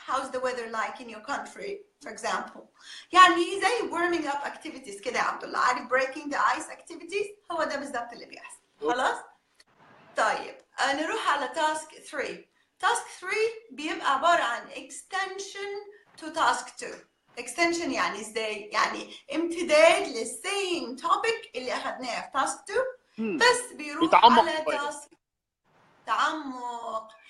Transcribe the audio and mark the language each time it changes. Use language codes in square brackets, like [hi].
[en] How's the weather like in your country, for example. [ar] يعني زي [en] warming up activities [ar] كده يا عبد الله. عارف [en] breaking the ice activities [ar] هو ده بالظبط اللي بيحصل. خلاص؟ طيب نروح على task 3. [en] task 3 [ar] بيبقى عبارة عن [en] extension to task 2. [ar] extension يعني ازاي؟ يعني امتداد للسيم topic اللي اخذناه في task 2 بس بيروح على task تعمق.